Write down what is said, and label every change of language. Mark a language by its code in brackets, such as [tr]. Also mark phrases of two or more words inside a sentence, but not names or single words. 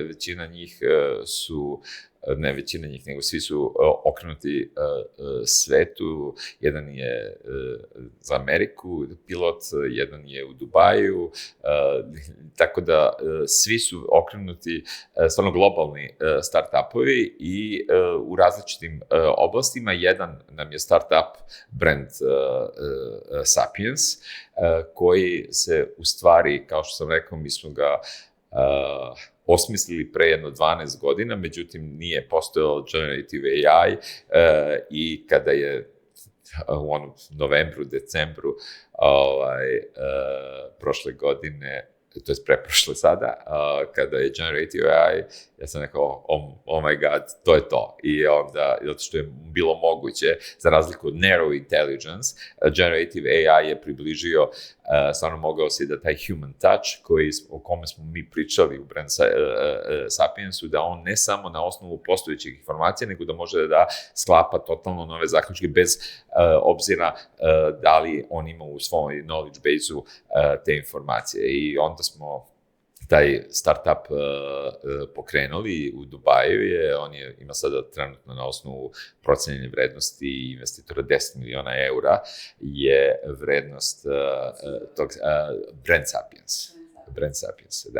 [sr] Većina njih su, ne većina njih, nego svi su okrenuti svetu. Jedan je za Ameriku pilot, jedan je u Dubaju, tako da svi su okrenuti stvarno globalni start-upovi i u različitim oblastima. Jedan nam je start-up brand Sapiens, koji se u stvari, kao što sam rekao, mi smo ga osmislili pre jedno 12 godina, međutim nije postojalo [en] generative AI [sr] i kada je u novembru, decembru prošle godine to je preprošle sada, kada je [en] Generative AI, [sr] ja sam rekao, [en] oh my god, [sr] to je to. I onda, zato što je bilo moguće, za razliku od [en] Narrow Intelligence, Generative AI [sr] je približio, stvarno mogao si da taj [en] human touch, [sr] o kome smo mi pričali u Brand Sapiensu, da on ne samo na osnovu postojećih informacija, nego da može da sklapa totalno nove zaključke bez obzira da li on ima u svom [en] knowledge base-u [sr] te informacije. I onda smo taj startup pokrenuli u Dubaju, ima sada trenutno na osnovu procenjene vrednosti investitora 10 miliona eura, je vrednost tog Brand Sapiens, da.